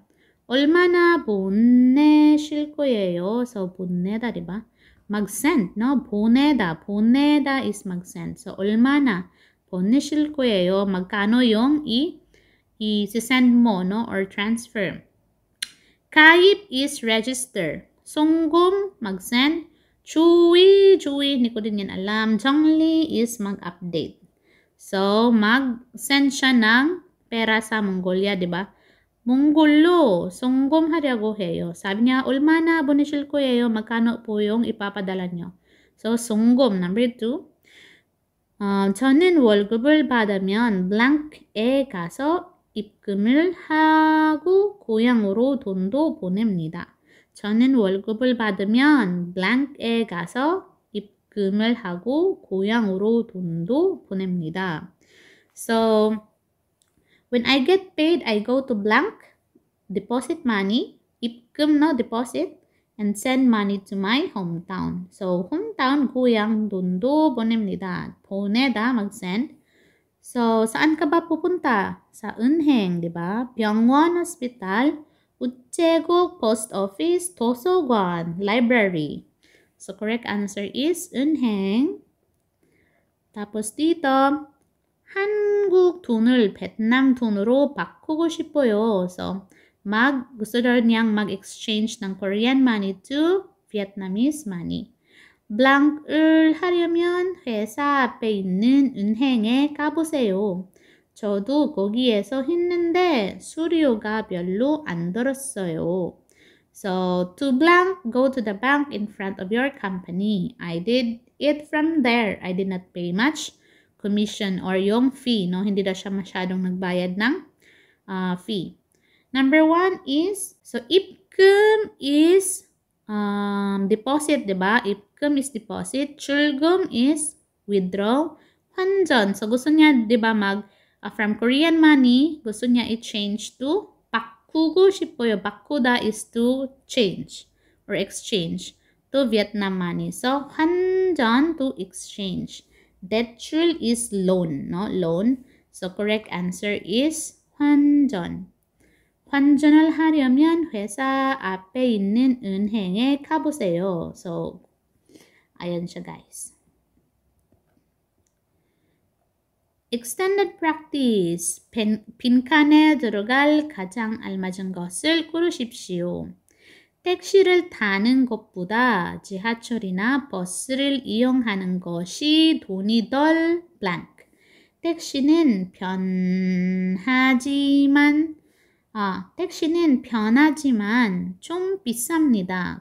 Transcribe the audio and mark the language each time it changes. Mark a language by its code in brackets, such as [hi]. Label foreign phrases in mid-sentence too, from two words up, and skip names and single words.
[ko] 얼마나 보내실 거예요? So, 보내다, [tl] diba? mag-send, no? [ko] 보내다. [en] 보내다 is mag-send. So, [ko] 얼마나 보내실 거예요? [tl] magkano yung i-send mo, no? [en] Or transfer. 가입 is register. [ko] 송금, [tl] mag-send. 주의, hindi ko din yan alam. [en] 정리 is mag-update. [tl] So, mag-send siya ng pera sa Mongolia, di ba? [ko] 몽골로 송금하려고 해요. [tl] sabi niya, [ko] 얼마나 보내실 거예요? [tl] magkano po yung ipapadala nyo? [en] So, [ko] 송금, number 2. 저는 월급을 받으면 blank에 가서 입금을 하고 고향으로 돈도 보냅니다. 저는 월급을 받으면 blank에 가서 입금을 하고 고향으로 돈도 보냅니다. [en] So, when I get paid, I go to blank, deposit money, 입금, no, deposit, and send money to my hometown. So, hometown, [ko] 고향, 돈도 보냅니다. 보내다, [tl] mag-send. So, saan ka ba pupunta? [ko] Sa 은행, [tl] di ba? [ko] 병원, hospital, 우체국, [en] post office, [ko] 도서관, [en] library. So, correct answer is 은행. [tl] tapos dito, [ko] 한국 돈을 베트남 돈으로 바꾸고 싶어요. [tl] So, gusto daw niyang mag-exchange ng [en] Korean money to Vietnamese money. [ko] blank을 하려면 회사 앞에 있는 은행에 가보세요. 저도 거기에서 했는데 수수료가 별로 안 들었어요. [en] So, to blank, go to the bank in front of your company. I did it from there. I did not pay much commission or yung fee, no? [tl] Hindi daw siya masyadong nagbayad ng fee. [en] Number 1 is, so 입금 is deposit, [tl] diba? [en] 입금 is deposit. 출금 is withdraw. [ko] 환전, [tl] so gusto niya, diba, [en] from Korean money, [tl] gusto niya i-change to [ko] 바꾸고 싶어요. [en] 바꾸다 is to change or exchange to Vietnam money. So, 환전 to exchange. 대출 is loan, no? Loan. So, correct answer is 환전. [ko] 환전을 하려면 회사 앞에 있는 은행에 가보세요. [en] So, [tl] ayan siya, [en] guys. Extended practice. [ko] 빈칸에 들어갈 가장 알맞은 것을 꾸르십시오. 택시를 타는 것보다 지하철이나 버스를 이용하는 것이 돈이 덜 blank. 택시는 편하지만 좀 비쌉니다.